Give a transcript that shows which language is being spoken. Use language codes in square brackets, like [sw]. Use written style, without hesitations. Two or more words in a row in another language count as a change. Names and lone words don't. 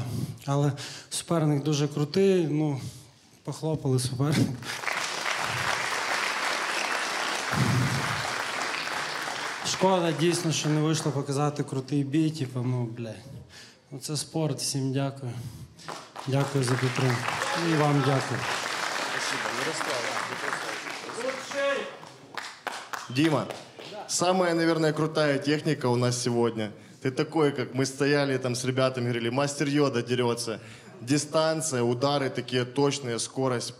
[uk] Але суперник дуже крутий, ну, похлопали суперник. Шкода, дійсно, що не вийшло показати крутий бій, типу, ну, блядь. Ну, це спорт, всім дякую. Дякую за підтримку. І вам дякую. [ru] Дима, самая, наверное, крутая техника у нас сегодня. Ты такой, как мы стояли там с ребятами, говорили, мастер Йода дерется. Дистанция, удары такие точные, скорость.